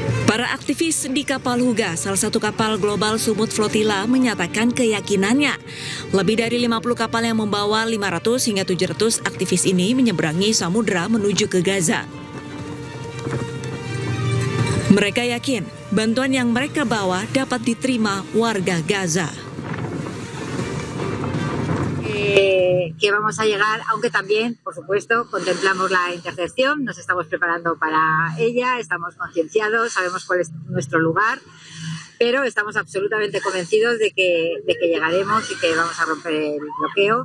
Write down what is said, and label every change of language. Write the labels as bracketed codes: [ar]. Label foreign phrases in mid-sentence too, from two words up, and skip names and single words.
[id] Para aktivis di kapal Huga, salah satu kapal global Sumut Flotilla, menyatakan keyakinannya lebih dari 50 kapal yang membawa 500 hingga 700 aktivis ini menyeberangi samudera menuju ke Gaza. Mereka yakin bantuan yang mereka bawa dapat diterima warga Gaza. [es] Que vamos a llegar, aunque también, por supuesto, contemplamos la intercepción, nos estamos preparando para ella, estamos concienciados, sabemos cuál es nuestro lugar, pero estamos absolutamente convencidos de que llegaremos y que vamos a romper el bloqueo.